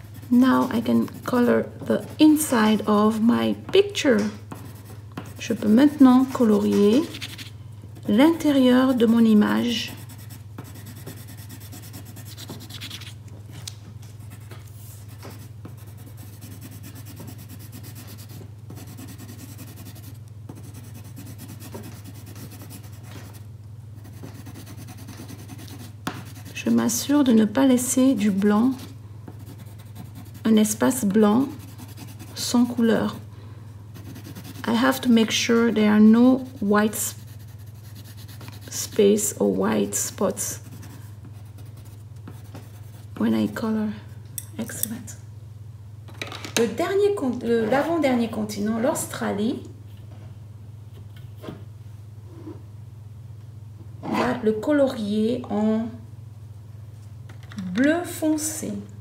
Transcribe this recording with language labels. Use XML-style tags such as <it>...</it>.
<en>Now I can color the inside of my picture.</en> <fr>Je peux maintenant colorier l'intérieur de mon image. Je m'assure de ne pas laisser du blanc, un espace blanc sans couleur.</fr> <en>I have to make sure there are no white space or white spots when I color. Excellent.</en> <fr>L'avant-dernier continent, l'Australie, on va le colorier en bleu foncé.</fr>